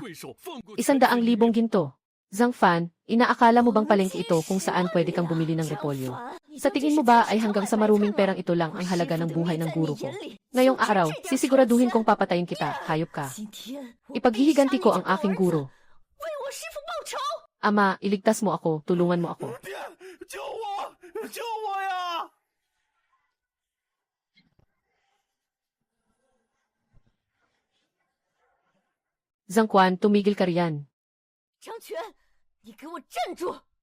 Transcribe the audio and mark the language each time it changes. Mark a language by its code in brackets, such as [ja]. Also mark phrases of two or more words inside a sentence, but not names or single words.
[tl] 100,000 ginto. Zhang Fan, inaakala mo bang palengke ito kung saan pwede kang bumili ng repolyo? Sa tingin mo ba ay hanggang sa maruming perang ito lang ang halaga ng buhay ng guro ko? Ngayong araw, sisiguraduhin kong papatayin kita, hayop ka. [zh] 今天 [tl] Ipaghihiganti ko ang aking guro. [zh] 为我师父报仇！ [tl] Ama, iligtas mo ako, tulungan mo ako. [zh] 爹，救我！救我呀！ [tl] Zhang Quan, tumigil ka riyan. [zh] 张全，你给我站住！